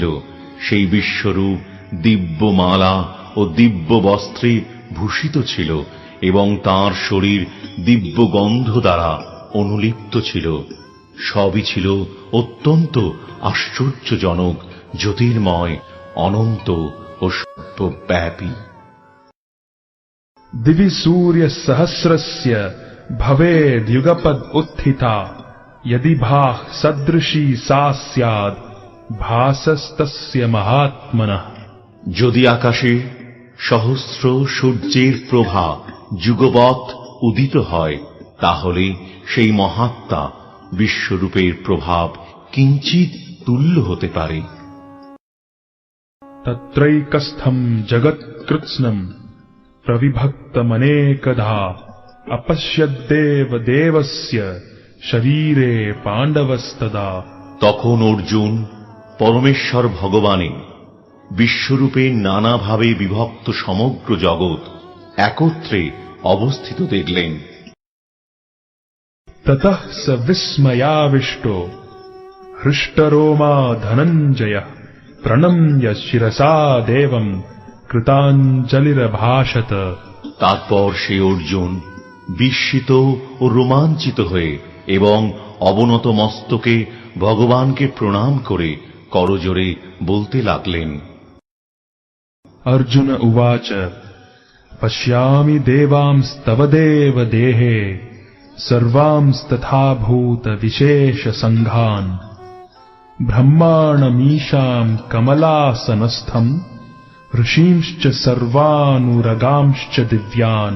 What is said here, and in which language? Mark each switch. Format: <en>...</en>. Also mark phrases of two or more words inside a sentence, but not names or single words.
<bn>সেই বিশ্বরূপ দিব্য মালা ও দিব্য বস্ত্রে ভূষিত ছিল এবং তাঁর শরীর দিব্য গন্ধ দ্বারা অনুলিপ্ত ছিল। সবই ছিল অত্যন্ত আশ্চর্যজনক, জ্যোতির্ময়, অনন্ত ও সর্বব্যাপী।</bn> <sa>दिवि सूर्य सहस्रस्य भवेद् युगपद् उत्थिता यदि भाः सदृशी सा स्याद् भासस्तस्य महात्मनः।</sa> <bn>যদি আকাশে সহস্র সূর্যের প্রভা যুগবৎ উদিত হয়, তাহলে সেই মহাত্মা বিশ্বরূপের প্রভাব কিঞ্চিৎ তুল্য হতে পারে।</bn> <sa>तत्रैकस्थम् जगत्कृत्स्नम् प्रविभक्तमनेकधा अपश्यद्देव देवस्य शरीरे पाण्डवस्तदा।</sa> <bn>তখন অর্জুন পরমেশ্বর ভগবানে বিশ্বরূপে নানাভাবে বিভক্ত সমগ্র জগৎ একত্রে অবস্থিত দেখলেন।</bn> <sa>ततः स विस्मयाविष्टो हृष्टरोमा धनञ्जयः प्रणम्य शिरसा देवम् কৃতাঞ্জলিরভাষত।</sa> <bn>তারপর সে অর্জুন বিস্মিত ও রোমাঞ্চিত হয়ে এবং অবনত মস্তকে ভগবানকে প্রণাম করে করজোড়ে বলতে লাগলেন।</bn> <sa>অর্জুন উবাচ পশ্যামি দেবাংস্তব দেব দেহে সর্বাংস্তথাভূত বিশেষ সংঘান ব্রহ্মাণমীশাম কমলাসনস্থম ঋষীংশ্চ সর্বানুরগাংশ্চ দিব্যান।</sa>